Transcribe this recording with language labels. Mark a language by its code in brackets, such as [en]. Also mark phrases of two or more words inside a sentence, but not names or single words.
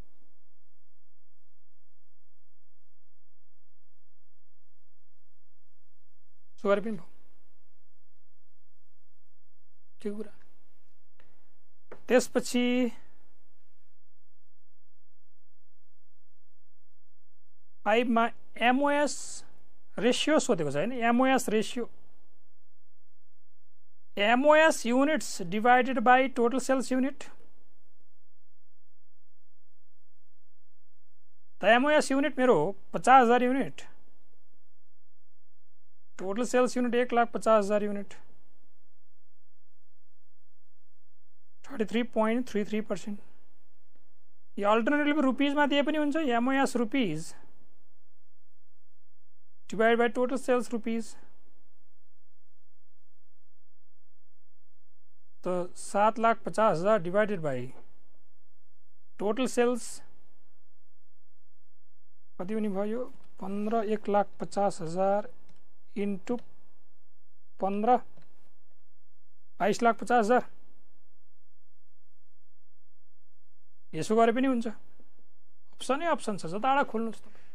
[ne] सो गरे पनि भयो, ठिक कुरा। त्यसपछि फाइभमा [en] MOS ratio [ne] सोधेको छ हैन। [en] MOS ratio MOS units divided by total sales unit। [ne] तो MOS unit मेरो 50,000 यूनिट, [en] total sales unit [ne] 1,50,000 यूनिट, 33.33%। ये अल्टरनेटिभ रुपीज में दिए पनि हुन्छ। [en] MOS rupees divide by total sales rupees, to 7,50,000 divided by total sales [ne] कति हुने भयो [en] 15 1,50,000 into 15 22,50,000. [ne] यसो गरे पनि हुन्छ, अप्सनै अप्सन छ, जताबाट खोल्नुस्।